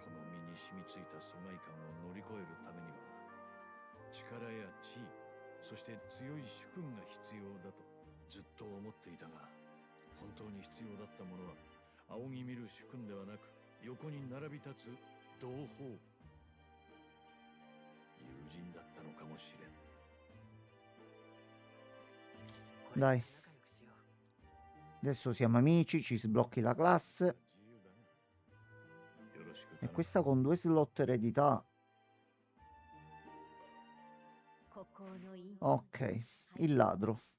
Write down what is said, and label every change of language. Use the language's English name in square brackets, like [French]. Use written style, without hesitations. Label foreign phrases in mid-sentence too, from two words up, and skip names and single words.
[Japanese] この身に染みついた疎外感を乗り越えるためには力や地位、そして強い主君が必要だとずっと思っていたが、本当に必要だったものは仰ぎ見る主君ではなく横に並び立つ同胞、友人だったのかもしれん。 [Italian] Dai. Adesso siamo amici, ci sblocchi la classe. E questa con 2 slot eredità. Ok, il ladro.